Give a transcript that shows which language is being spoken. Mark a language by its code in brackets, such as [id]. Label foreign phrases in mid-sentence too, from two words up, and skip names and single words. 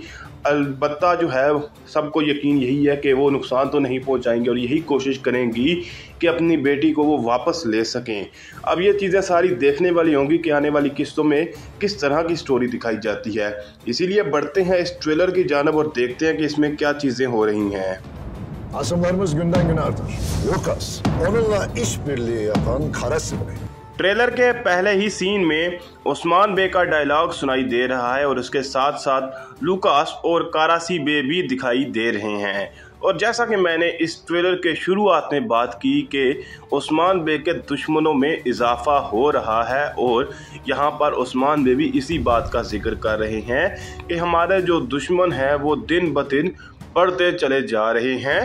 [hi] अलबत्ता जो है सबको यकीन यही है कि वो नुकसान तो नहीं पहुंचाएंगी और यही कोशिश करेंगी कि अपनी बेटी को वो वापस ले सकें। अब ये चीज़ें सारी देखने वाली होंगी कि आने वाली किस्तों में किस तरह की स्टोरी दिखाई जाती है। इसीलिए बढ़ते हैं इस ट्रेलर की जानब और देखते हैं कि इसमें क्या चीज़ें हो रही हैं। [tr] Asımlarımız günden güne artar. Lucas, onunla işbirliği yapan Karasibe. [hi] ट्रेलर के पहले ही सीन में उस्मान बे का डायलॉग सुनाई दे रहा है और उसके साथ साथ लुकास और कारासी बे भी दिखाई दे रहे हैं। और जैसा कि मैंने इस ट्रेलर के शुरुआत में बात की कि उस्मान बे के दुश्मनों में इजाफा हो रहा है और यहाँ पर उस्मान बे भी इसी बात का जिक्र कर रहे हैं कि हमारे जो दुश्मन हैं वो दिन ब दिन बढ़ते चले जा रहे हैं।